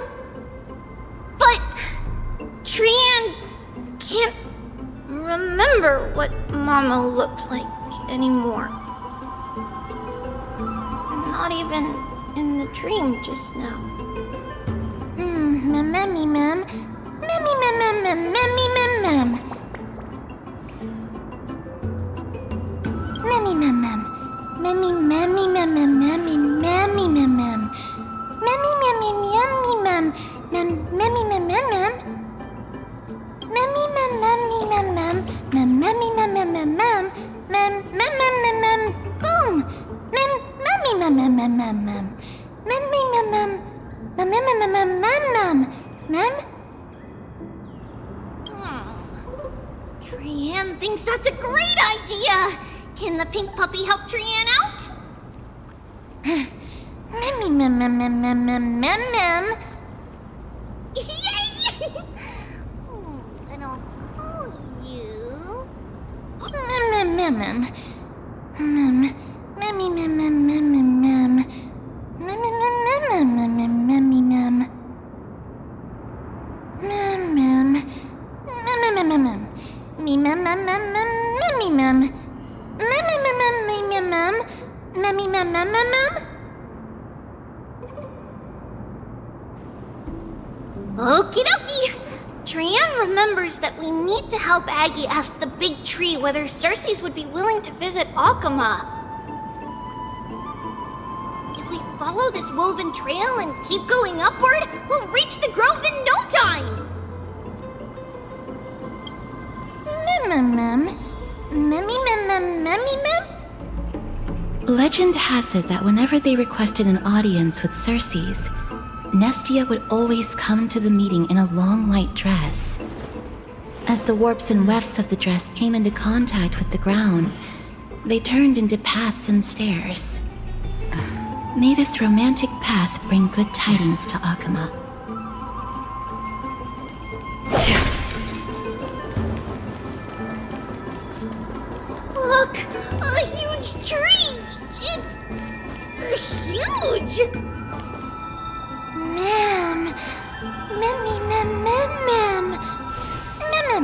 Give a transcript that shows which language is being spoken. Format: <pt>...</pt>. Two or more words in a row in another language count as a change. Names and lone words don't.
<en>But Trianne can't remember what Mama looked like anymore. Not even in the dream just now. Mammy mem. Mammy mem mem mem mammy mem mem. Mammy mem mem. Mammy mammy mem mem mammy mammy mem mem. Mammy mammy yummy mem. Mem mammy mem mem mem. Mammy mem mammy mem mem. Mem mammy mem mem mem mem. Mem mem mem mem mem. Boom. Mem mammy mem mem mem mem mem. Mammy mem mem. Mem mem mem mem mem mem. Mem. Trianne thinks that's a great idea! Can the pink puppy help Trianne out? Memmy mem mem mem mem mem mem mem. Yay! And I'll call you... Mem mem mem mem. Mem. Memmy mem mem mem mem mem. Mem mem mem mem mem mem mem memmy mem. Mem mem. Mem mem mem mem. Me mem mem mem mem memmy mem. Mem mem mem mem me mem mem. Memmy mem mem mem mem. Okie dokie! Trianne remembers that we need to help Aggie ask the big tree whether Cersei's would be willing to visit Okhema. If we follow this woven trail and keep going upward, we'll reach the grove in no time! Mem mem. Memmy mem mem memmy mem? Legend has it that whenever they requested an audience with Cersei's, Nestia would always come to the meeting in a long white dress. As the warps and wefts of the dress came into contact with the ground, they turned into paths and stairs. May this romantic path bring good tidings to Okhema. Look! A huge tree! It's... huge! Mem. Memmy mem mem mem. Mem mem.</en>